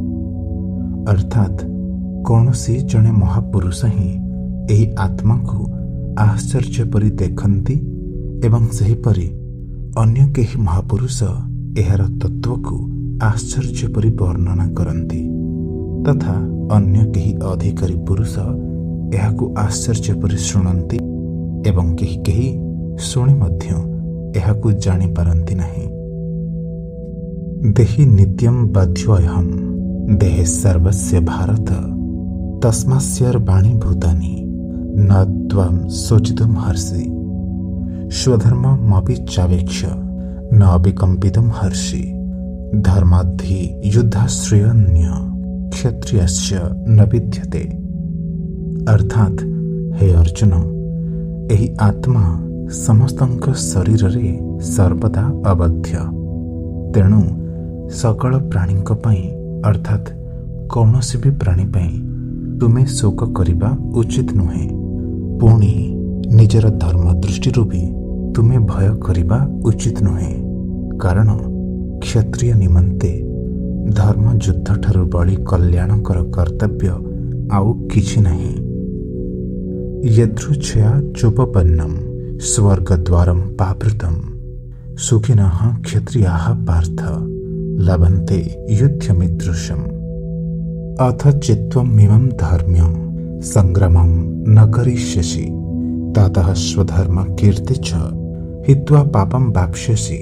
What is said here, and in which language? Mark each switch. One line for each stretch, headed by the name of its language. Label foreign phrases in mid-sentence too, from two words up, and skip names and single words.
Odia: ଅର୍ଥାତ୍ କୌଣସି ଜଣେ ମହାପୁରୁଷ ହିଁ ଏହି ଆତ୍ମାକୁ ଆଶ୍ଚର୍ଯ୍ୟ ପରି ଦେଖନ୍ତି ଏବଂ ସେହିପରି ଅନ୍ୟ କେହି ମହାପୁରୁଷ ଏହାର ତତ୍ତ୍ୱକୁ ଆଶ୍ଚର୍ଯ୍ୟ ପରି ବର୍ଣ୍ଣନା କରନ୍ତି ତଥା ଅନ୍ୟ କେହି ଅଧିକାରୀ ପୁରୁଷ ଏହାକୁ ଆଶ୍ଚର୍ଯ୍ୟ ପରି ଶୁଣନ୍ତି ଏବଂ କେହି କେହି ଶୁଣି ମଧ୍ୟ ଏହାକୁ ଜାଣିପାରନ୍ତି ନାହିଁ।
Sanskrit: ଦେହି ନିତ୍ୟଂ ବାଧ୍ୟୋऽହଂ ଦେହେ ସର୍ବସ୍ୟ ଭାରତ ତସ୍ମାସ୍ୟର୍ବାଣୀ ଭୂତାନି न त्वं शोचितुं हर्षि स्वधर्ममपि चावेक्ष न विकम्पितुं हर्षि धर्माद्धि युद्धाश्रयन्य क्षत्रियस्य न विद्यते।
Odia: ଅର୍ଥାତ ହେ ଅର୍ଜୁନ, ଏହି ଆତ୍ମା ସମସ୍ତଙ୍କ ଶରୀରରେ ସର୍ବଦା ଅବଧ୍ୟ। ତେଣୁ ସକଳ ପ୍ରାଣୀଙ୍କ ପାଇଁ ଅର୍ଥାତ୍ କୌଣସି ବି ପ୍ରାଣୀ ପାଇଁ ତୁମେ ଶୋକ କରିବା ଉଚିତ ନୁହେଁ। ପୁଣି ନିଜର ଧର୍ମ ଦୃଷ୍ଟିରୁ ବି ତୁମେ ଭୟ କରିବା ଉଚିତ ନୁହେଁ, କାରଣ କ୍ଷତ୍ରିୟ ନିମନ୍ତେ ଧର୍ମ ଯୁଦ୍ଧଠାରୁ ବଳି କଲ୍ୟାଣକର କର୍ତ୍ତବ୍ୟ ଆଉ କିଛି ନାହିଁ।
Sanskrit: यदृच्छया चोपपन्नं स्वर्गद्वारं पावृतं सुखिनः क्षत्रियाः पार्थ लभन्ते युद्धमिदृशम्। अथ चित्त्वमिमं धर्म्यं संग्रामं न करिष्यसि ततः स्वधर्मकीर्ति च हित्वा पापं वाप्स्यसि।